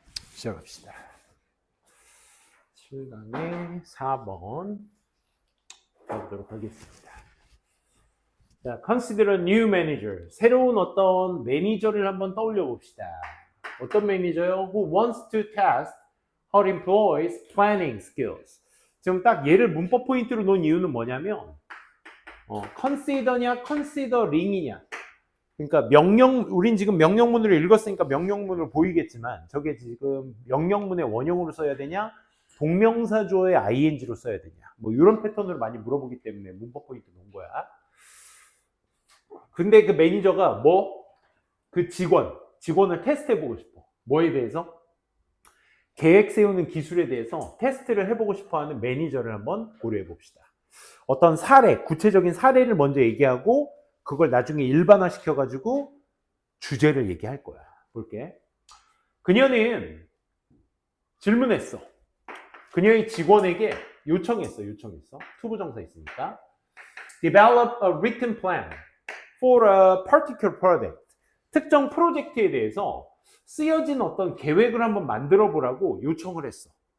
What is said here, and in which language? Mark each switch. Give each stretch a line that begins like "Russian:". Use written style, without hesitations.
Korean: 시작합시다. 7강의 4번 가보도록 하겠습니다.
English: 자, consider a new manager.
Korean: 새로운 어떤 매니저를 한번 떠올려 봅시다. 어떤 매니저요?
English: Who wants to test her employees' planning skills.
Korean: 지금 딱 얘를 문법 포인트로 놓은 이유는 뭐냐면 consider냐 considering이냐. 그러니까 우린 지금 명령문으로 읽었으니까 명령문으로 보이겠지만 저게 지금 명령문의 원형으로 써야 되냐, 동명사조의 ing로 써야 되냐, 뭐 이런 패턴으로 많이 물어보기 때문에 문법 포인트 놓은 거야. 근데 그 매니저가 그 직원을 테스트해보고 싶어. 뭐에 대해서? 계획 세우는 기술에 대해서 테스트를 해보고 싶어하는 매니저를 한번 고려해 봅시다. 어떤 구체적인 사례를 먼저 얘기하고 그걸 나중에 일반화 시켜가지고 주제를 얘기할 거야. 볼게. 그녀는 질문했어. 그녀의 직원에게 요청했어. 투부정사 있으니까.
English: Develop a written plan for a particular project.
Korean: 특정 프로젝트에 대해서 쓰여진 어떤 계획을 한번 만들어 보라고 요청을 했어.